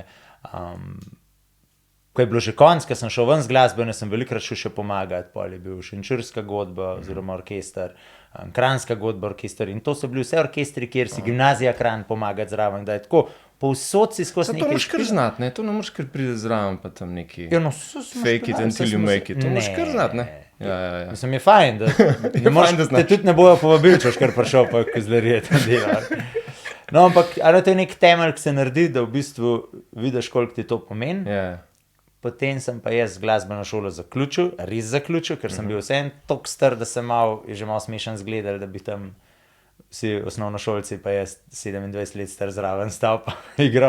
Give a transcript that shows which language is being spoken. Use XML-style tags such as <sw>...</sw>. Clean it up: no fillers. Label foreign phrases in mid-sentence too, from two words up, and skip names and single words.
<sl>Ko je bilo že konc, ko sem šel ven z glasbene, sem velikokrat šel še pomagati. Pol je bil Šenčurska godba oziroma orkester, Kranjska godba orkester in to so bili vse orkestri, kjer si gimnazija Kranj pomagati zraven. Da je tako, povsod si skozi To nekaj moraš kar špilal. znati, ne? To ne moreš kar priti zraven, pa tam neki Ja, no, so smo</sl> <en>fake it</en> <sl>špilali,</sl> <en>until</en> <sl>saj</sl> <en>you</en> <sl>smo</sl> <en>make</en> <sl>se- it. To moraš kar Ne. znati, ne? Ja. Mislim, je fajn, da ne moreš, fajn, da te znaš. tudi ne bojo povabili, če boš kar prišel, pa kozlarije tam dela. No, ampak ali to je nek temelj, ki se naredi, da v bistvu vidiš, koliko ti to pomeni. Ja. Potem sem pa jaz glasbeno šolo zaključil, res zaključil, ker sem bil vseeno toliko star, da sem je že malo smešen zgledal, da bi tam vsi osnovnošolci, pa jaz 27 let star zraven stal pa igral.</sl>